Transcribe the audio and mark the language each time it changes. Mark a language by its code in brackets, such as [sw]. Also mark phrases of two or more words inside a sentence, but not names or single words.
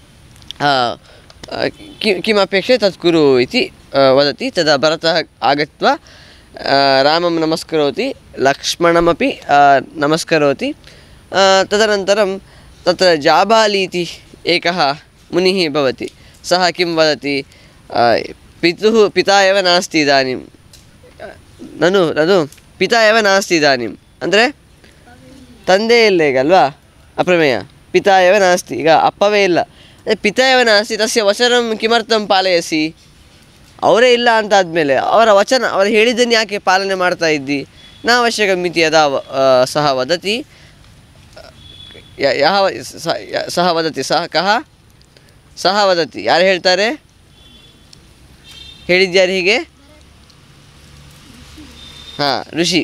[sa] किम् अपेक्षते तत् कुरु इति वदति तदा भरतः आगत्वा रामं नमस्करोति लक्ष्मणमपि नमस्करोति तदनन्तरं तत्र जाबालि इति एकः मुनिः भवति सः किं वदति पिता एव नास्ति इदानीं ननु ननु पिता एव नास्ति इदानीम् [kn] ಅಂದರೆ ತಂದೆ ಇಲ್ಲ ಈಗ ಅಲ್ವಾ [sa] ಅಪ್ರಮೇಯ ಪಿತಾ ಏವ ನಾಸ್ತಿ [kn] ಈಗ ಅಪ್ಪವೇ ಇಲ್ಲ [sa] ಪಿತಾ ಏವ ನಾಸ್ತಿ ತಸ್ಯ ವಚನಂ ಕಿಮರ್ಥಂ ಪಾಲಯಸಿ [kn] ಅವರೇ ಇಲ್ಲ ಅಂತ ಆದಮೇಲೆ ಅವರ ವಚನ ಅವರು ಹೇಳಿದ್ದನ್ನು ಯಾಕೆ ಪಾಲನೆ ಮಾಡ್ತಾ ಇದ್ದಿ [sa] ನಾವಶ್ಯಕ ಮಿತಿ ಯದಾ ಸಹ ವದತಿ ಸಹ ವದತಿ ಸಹ ಕಹ ಸಹ ವದತಿ [kn] ಯಾರು ಹೇಳ್ತಾರೆ ಹೇಳಿದ್ಯಾರು ಹೀಗೆ ಹಾಂ ಋಷಿ